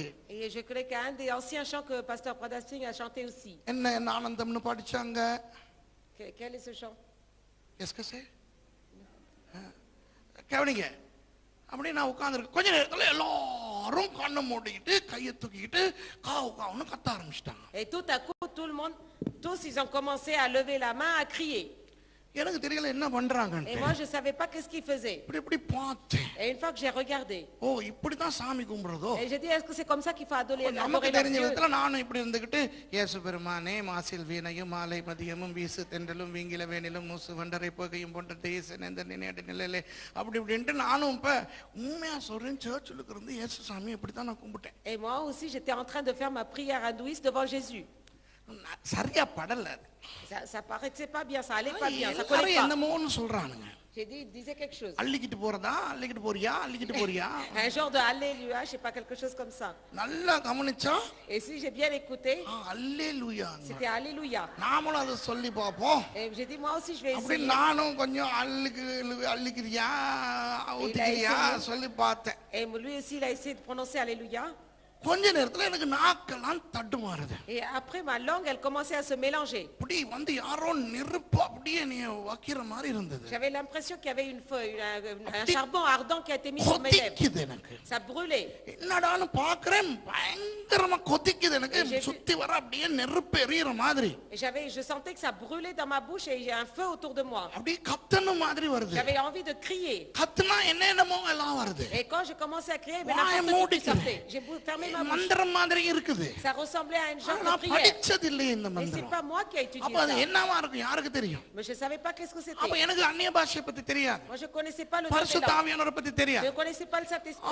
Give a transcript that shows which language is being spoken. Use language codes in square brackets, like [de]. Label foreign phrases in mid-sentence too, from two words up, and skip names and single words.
[fr] et je connais qu'un des anciens chants que pasteur Pradap Singh a chanté aussi. [ta] என்ன ஆனந்தம்னு படிச்சாங்க. [fr] Quel est ce chant? [ta] எஸ்கே கவனிங்க. அப்படி நான் உட்கார்ந்துருக்கேன். கொஞ்ச நேரத்துல எல்லாரும் கண்ணை மூடிக்கிட்டு கையை தூக்கிக்கிட்டு காவு காவுன்னு கத்த ஆரம்பிச்சிட்டாங்க. [fr] Et tout à coup, tout le monde, tous ils ont commencé à lever la main, à crier. [ta] எனக்கு தெரியல என்ன [fr] Et [ta] பண்றாங்கன்னு. [fr] moi, je savais pas qu'est-ce qu'ils faisaient. [ta] இப்படி பார்த்தேன். [fr] Et une fois que j'ai regardé, [ta] ஓ இப்படிதான் சாமி கும்பிடுறதோ. [fr] et j'ai dit, est-ce que c'est comme ça qu'il faut adorer [ta] நமக்கு [fr] leur [ta] தெரிஞ்ச [fr] Dieu? [ta] விதத்துல நானும் இப்படி இருந்துகிட்டு, இயேசு பெருமானே மாசில் வீணையும் மாலை மதியமும் வீசு தென்றலும் வீங்கில வேணிலும் மூசு வண்டரை புகையும் போன்ற தேச நெந்த நினைடு நிலையிலே அப்படி இப்படின்ட்டு நானும் இப்ப உண்மையா சொல்றேன், சர்ச்சில் இருந்து இயேசு சாமி இப்படித்தான் நான் கும்பிட்டேன். [fr] Et moi aussi, j'étais en train de faire ma prière hindouiste devant Jésus. [ta] சரியா படல. [fr] Ça paraissait pas bien, ça allait pas bien, ça [ta] எல்லாரும் [fr] collait pas. [ta] என்னமோன்னு சொல்றானுங்க. [fr] J'ai dit, il disait quelque chose. [ta] அள்ளிக்கிட்டு போறதா, அள்ளிக்கிட்டு போறியா, அள்ளிக்கிட்டு போறியா. [fr] Un genre de Alléluia, je sais pas, quelque chose comme ça. [ta] நல்லா கவனிச்சா [fr] Et si j'ai bien écouté, [ta] அல்லேலூயா. [fr] c'était Alléluia. [ta] நாமளும் அதை சொல்லி பார்ப்போம். [fr] Et j'ai dit, moi aussi, je vais [ta] அப்படி [fr] essayer. [ta] நானும் கொஞ்சம் அள்ளிக்கிறியா ஊத்திக்கிறியா சொல்லி பார்த்தேன். [fr] Et lui aussi, il a essayé de prononcer Alléluia. [ta] கொஞ்ச நேரத்துல எனக்கு நாக்கெல்லாம் தட்டுமாறுது. [fr] Et après, ma langue, elle commençait à se mélanger. [ta] அப்படி வந்து யாரோ நெருப்பு அப்படியே நீ வைக்கிற மாதிரி இருந்தது. [fr] J'avais l'impression qu'il y avait un charbon ardent qui a été mis sur mes lèvres. [ta] கொதிக்குது எனக்கு. [fr] Ça brûlait. [ta] என்னடான்னு பாக்குறேன், பயங்கரமா கொதிக்குது எனக்கு. சுத்தி வர அப்படியே நெருப்பு எரியுற மாதிரி. [fr] Et je sentais que ça brûlait dans ma bouche et j'ai un feu autour de moi. [ta] அப்படியே கத்தணும் மாதிரி வருது. [fr] J'avais envie de crier. [ta] கத்துனா என்னென்னமோ எல்லாம் வருது. [fr] Et quand j'ai commencé à crier, mais [ta] வாயை [fr] n'importe qui [ta] மூடிக்கிறேன். [fr] sortait. J'ai fermé ma bouche. [ta] மந்திரம் மாதிரி இருக்குது. [fr] Ça ressemblait à une genre de [ta] நான் [fr] prière. [ta] படிச்சது இல்லையே இந்த [fr] Et c'est [ta] மந்திரம். [fr] pas moi qui ai étudié [ta] அப்ப அது [fr] ça. [ta] என்னவா இருக்கும் யாருக்கு தெரியும்? [fr] Mais je savais pas qu'est-ce que [ta] அப்ப [fr] c'était. [ta] எனக்கு அந்நிய பாஷையை பத்தி தெரியாது, [fr] Moi, je connaissais pas le [ta] பரிசுத்த [fr] Saint-Esprit. [ta] ஆவியானவரை பத்தி [fr] Je [ta] தெரியாது. [fr] ne connaissais pas le Saint-Esprit.